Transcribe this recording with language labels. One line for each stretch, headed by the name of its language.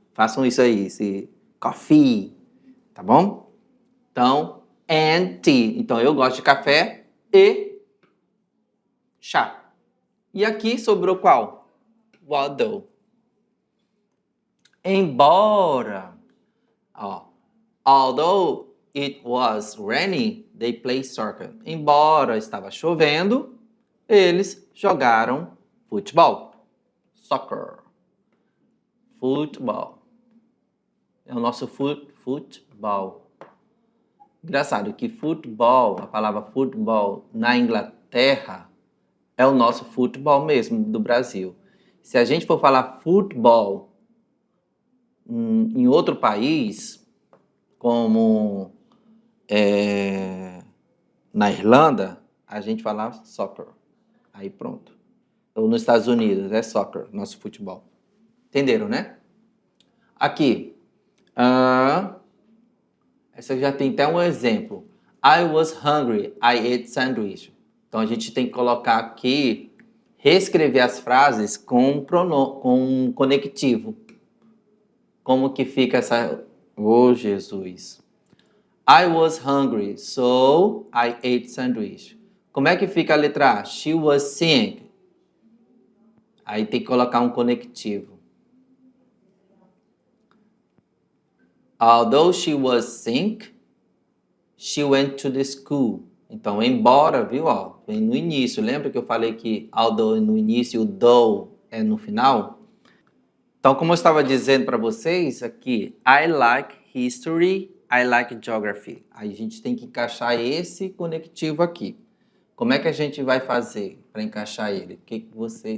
Portuguese: Façam isso aí, esse coffee. Tá bom? Então, and tea. Então eu gosto de café e chá. E aqui sobrou qual?
English: although.
Portuguese: Embora, ó,
English: although it was raining, they played soccer.
Portuguese: Embora estava chovendo, eles jogaram futebol. Soccer. Futebol. É o nosso futebol. Engraçado que futebol, a palavra futebol na Inglaterra é o nosso futebol mesmo do Brasil. Se a gente for falar futebol em outro país, como na Irlanda, a gente fala soccer. Aí pronto. Ou nos Estados Unidos é soccer, nosso futebol. Entenderam, né? Aqui. Essa já tem até um exemplo.
English: I was hungry, I ate sandwich.
Portuguese: Então a gente tem que colocar aqui, reescrever as frases com um conectivo. Como que fica essa... Oh, Jesus.
English: I was hungry, so I ate sandwich.
Portuguese: Como é que fica a letra A?
English: She was sick.
Portuguese: Aí tem que colocar um conectivo.
English: Although she was sick, she went to the school.
Portuguese: Então, embora, viu? Ó, vem no início. Lembra que eu falei que although é no início, o though é no final? Então, como eu estava dizendo para vocês aqui,
English: I like history, I like geography.
Portuguese: Aí a gente tem que encaixar esse conectivo aqui. Como é que a gente vai fazer para encaixar ele? O que você...